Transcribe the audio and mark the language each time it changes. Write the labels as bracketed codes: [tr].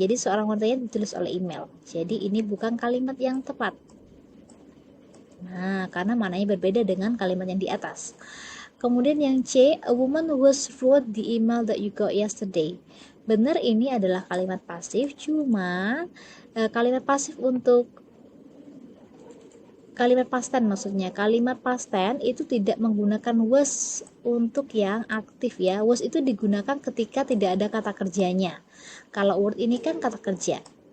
[id] Jadi seorang wanita ditulis oleh email. Jadi ini bukan kalimat yang tepat. Nah, karena maknanya berbeda dengan kalimat yang di atas. Kemudian yang C, [en] a woman was wrote the email that you got yesterday. [id] Benar, ini adalah kalimat pasif, cuma kalimat pasif untuk kalimat past tense maksudnya. Kalimat past tense itu tidak menggunakan was untuk yang aktif ya. Was itu digunakan ketika tidak ada kata kerjanya. Kalau word ini kan kata kerja.